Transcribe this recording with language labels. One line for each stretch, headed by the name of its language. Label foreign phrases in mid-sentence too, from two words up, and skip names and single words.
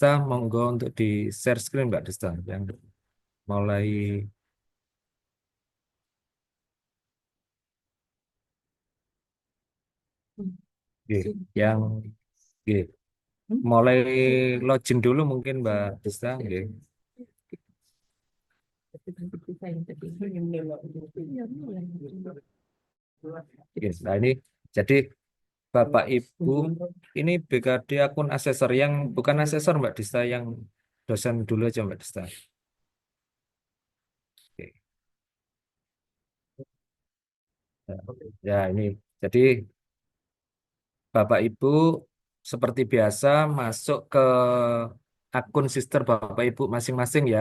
Indonesian: Monggo untuk di
English: share screen
Indonesian: Mbak Dista yang mulai nggih, yang nggih, mulai login dulu mungkin Mbak Dista, nggih. Nggih, nah ini jadi Bapak Ibu, ini BKD akun asesor yang bukan asesor Mbak Dista, yang dosen dulu aja Mbak Dista. Oke. Ya ini, jadi Bapak Ibu seperti biasa masuk ke akun sister Bapak Ibu masing-masing ya.